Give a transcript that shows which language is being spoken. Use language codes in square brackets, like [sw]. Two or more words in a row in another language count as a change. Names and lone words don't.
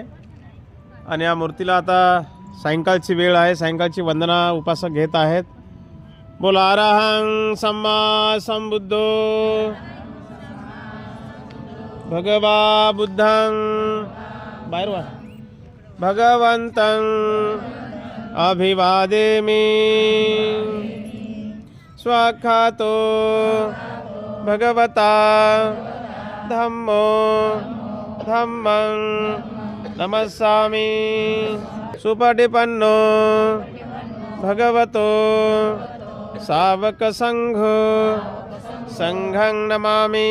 [mr] आणि या मूर्तीला आता सायंकाळची वेळ आहे. सायंकाळची वंदना उपासक घेत आहेत. [pi] बोला अरहं सम्मा संबुद्धो भगवा बुद्धं बाहेर वा भगवंतं अभिवादेमि स्वाख्यातो भगवता धम्मो धम्मं नमस्सामि सुपटिपन्नो भगवतो सावकसंघो संघं नमामि.